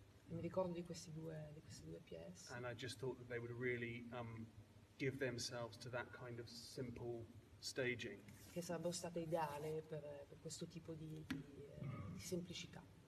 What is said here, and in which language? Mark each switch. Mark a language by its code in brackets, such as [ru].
[it] E mi ricordo di queste due pièce. [en] And I just thought that they would really give themselves to that kind of simple staging. [it] Che sarebbero state ideali per questo tipo di semplicità.